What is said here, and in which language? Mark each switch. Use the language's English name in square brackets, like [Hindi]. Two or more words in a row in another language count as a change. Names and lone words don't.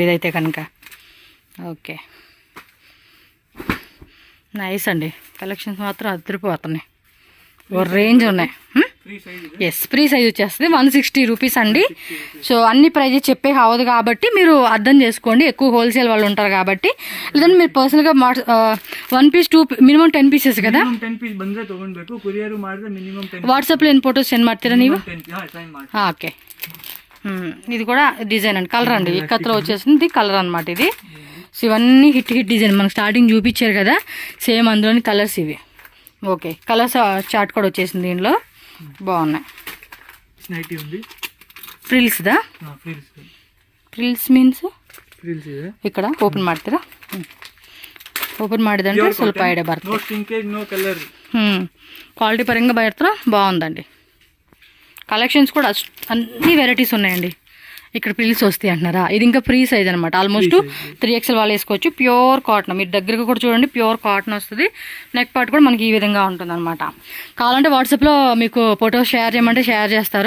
[Telugu] ఇదైతే కనుక ఓకే, నైస్ అండి. కలెక్షన్స్ మాత్రం అదిరిపోతున్నాయి, ఓ రేంజ్ ఉన్నాయి. ఎస్, [English] free size [Telugu] వచ్చేస్తుంది. 160 రూపీస్ అండి. సో అన్ని ప్రైజెస్ చెప్పే కావదు కాబట్టి మీరు అర్థం చేసుకోండి, ఎక్కువ హోల్సేల్ వాళ్ళు ఉంటారు కాబట్టి. లేదంటే మీరు పర్సనల్గా 1 పీస్ 2 [English] minimum 10 pieces [Telugu] కదా. [Kannada] 10 ಪೀಸ್ ಬಂದ್ರೆ ತಗೊಳ್ಬೇಕು. ಕೊರಿಯರ್ ಮಾಡಿದ್ರೆ ಮಿನಿಮಮ್ 10. వాట్సాప్లో ಏನು ఫోటోస్ సెండ్ ಮಾಡ್ತೀರಾ ನೀವು? [Telugu] ఓకే, ఇది కూడా డిజైన్ అండి, కలర్ అండి. ఇక్కత్లో వచ్చేసింది కలర్ అనమాట ఇది. సో ఇవన్నీ [English] hit design [Telugu] మనకు స్టార్టింగ్ చూపించారు కదా, సేమ్ అందులోని కలర్స్ ఇవి. ఓకే, [English] colours chart [Telugu] కూడా వచ్చేసింది దీనిలో, బాగున్నాయి. ನೈಟಿ ఉంది. [Kannada] ಫ್ರಿಲ್ಸ್ದಾ? [English] frills means [Kannada] ఇక్కడ ಓಪನ್ ಮಾಡ್ತೀರಾ? ఓపెన్ ಮಾಡಿದಂటే ಸ್ವಲ್ಪ ಐಡಿಯಾ ಬರ್ತದೆ. [Telugu] క్వాలిటీ పరంగా బయట బాగుందండి. కలెక్షన్స్ కూడా అన్ని వెరైటీస్ ఉన్నాయండి. ఇక్కడ ప్రిల్స్ వస్తాయి అంటున్నారా? ఇది ఇంకా [English] free size [Telugu] అనమాట, ఆల్మోస్ట్ 3XL వాళ్ళు వేసుకోవచ్చు. [English] pure cotton, [Telugu] మీరు దగ్గరగా కూడా చూడండి, [English] pure cotton [Telugu] వస్తుంది. [English] neck part [Telugu] కూడా మనకి ఈ విధంగా ఉంటుంది అనమాట. కావాలంటే వాట్సాప్లో మీకు ఫోటోస్ షేర్ చేయమంటే షేర్ చేస్తారు.